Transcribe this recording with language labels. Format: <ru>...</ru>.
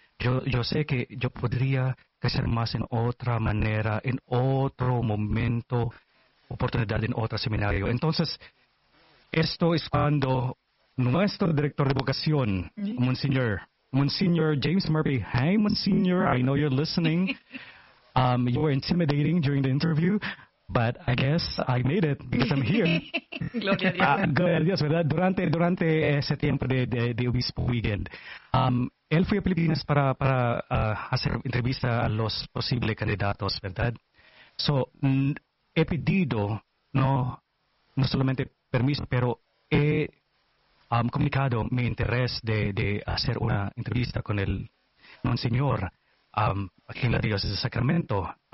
<es>Yo sé que yo podría crecer más en otra manera, en otro momento, oportunidad en otro seminario. Entonces, esto es cuando nuestro director de vocación, Monseñor James Murphy.</es> <en>Hey, Monseñor, I know you're listening. You were intimidating during the interview, but I guess I made it because I'm here.</en> <es>Gloria a Dios. Gloria a Dios, ¿verdad? Durante ese tiempo de Obispo Weekend. Él fue a Filipinas para hacer entrevista a los posibles candidatos, ¿verdad? So, he pedido, no solamente permiso, pero he comunicado mi interés de hacer una entrevista con el Monseñor aquí en la Diócesis de Sacramento.</es>